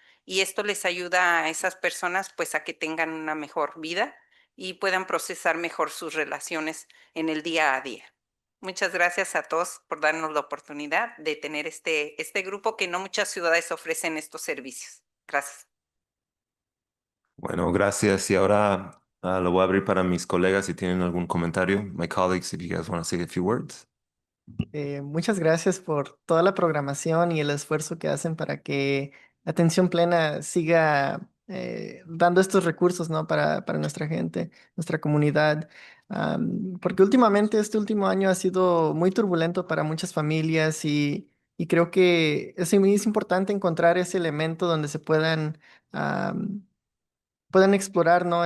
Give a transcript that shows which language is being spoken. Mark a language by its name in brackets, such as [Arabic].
[Spanish] Y esto les ayuda a esas personas pues a que tengan una mejor vida y puedan procesar mejor sus relaciones en el día a día. Muchas gracias a todos por darnos la oportunidad de tener este grupo que no muchas ciudades ofrecen estos servicios. Gracias. Bueno, gracias. Y ahora lo voy a abrir para mis colegas si tienen algún comentario. [English] My colleagues, if you guys want to say a few words. [Spanish] Muchas gracias por toda la programación y el esfuerzo que hacen para que Atención Plena siga dando estos recursos, ¿no? para nuestra gente, nuestra comunidad. Porque últimamente, este último año ha sido muy turbulento para muchas familias y creo que es importante encontrar ese elemento donde se puedan explorar, ¿no?